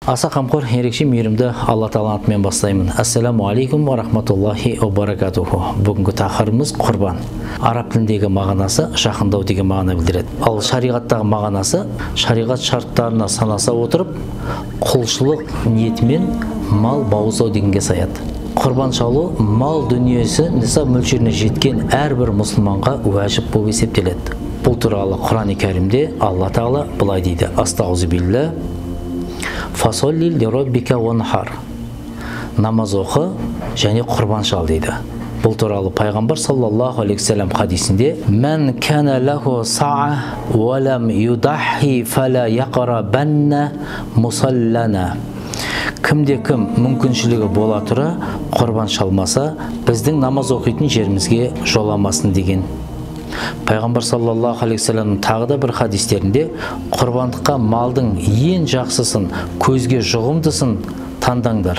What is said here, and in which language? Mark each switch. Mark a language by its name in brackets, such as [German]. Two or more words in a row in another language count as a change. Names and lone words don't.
[Kazakh] Аса қамқор, ерекше мейірімді Алла Тағаланың атымен бастаймын. [Arabic] السلام عليكم ورحمة الله وبركاته. [Kazakh] Бүгінгі тақырыбымыз құрбан. Араб тіліндегі мағынасы жақындау деген мағына білдіреді. Ал шариғаттағы мағынасы шариғат шарттарына санаса отырып, құлшылық ниетімен мал бауыздау дегенге саяды. Құрбан шалу мал дүниесі нисаб мөлшеріне жеткен әрбір мұсылманға уәжіп болып есептеледі. Бұл туралы Құран-ы Кәрімде Алла Тағала былай дейді: [Arabic] أستغفر الله فصل لربك وانحر. [Kazakh] Намаз оқы және құрбан шал дейді. Бұл туралы пайғамбар [Arabic] صلى الله عليه وسلم [Kazakh] хадисінде: [Arabic] "من كان له سعة ولم يضح فلا يقربن مصلانا." [Kazakh] Кімде-кім мүмкіншілігі бола тұра құрбан шалмаса, біздің намаз оқитын жерімізге жоламасын деген. Пайғамбар [Arabic] صلى الله عليه وسلم [Kazakh] тағы да бір хадистерінде құрбандыққа малдың ең жақсысын, көзге жұғымдысын таңдаңдар.